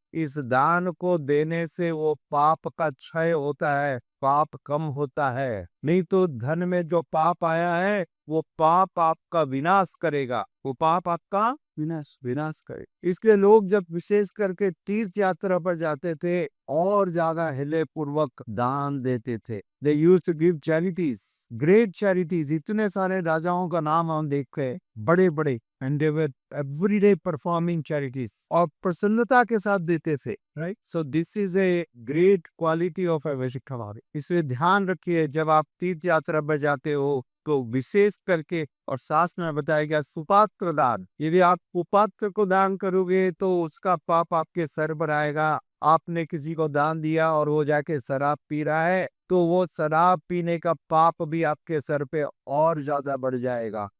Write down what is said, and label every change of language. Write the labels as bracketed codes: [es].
[hi] इस दान को देने से वो पाप का क्षय होता है, पाप कम होता है। नहीं तो धन में जो पाप आया है वो पाप आपका विनाश करेगा, वो पाप आपका विनाश करे। इसलिए लोग जब विशेष करके तीर्थ यात्रा पर जाते थे और ज्यादा हृदय पूर्वक दान देते थे। [en] They used to give charities, great charities। [hi] इतने सारे राजाओं का नाम हम देखते हैं, बड़े बड़े, [en] and they were every day performing charities, [hi] और प्रसन्नता के साथ देते थे। [en] Right? So this is a great quality of a Vaishnav। [hi] इसलिए ध्यान रखिए, जब आप तीर्थ यात्रा पर जाते हो तो विशेष करके, और शास्त्र में बताया गया सुपात्र दान। यदि आप कुपात्र को दान करोगे तो उसका पाप आपके सर पर आएगा। आपने किसी को दान दिया और वो जाके शराब पी रहा है, तो वो शराब पीने का पाप भी आपके सर पे और ज्यादा बढ़ जाएगा।